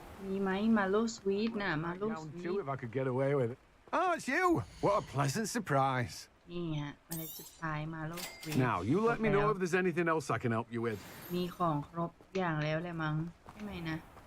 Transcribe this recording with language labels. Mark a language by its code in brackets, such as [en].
[th] มีไหมมาโลสวีทน่ะมาโลสวีท [en] if I could get away with it. Oh, it's you! What a pleasant surprise. [th] นี่ฮะเมล็ดสุดท้ายมาโลสวีท [en] Now, you let me know if there's anything else I can help you with. [th] มีของครบอย่างแล้วแหละมั้งใช่ไหมนะ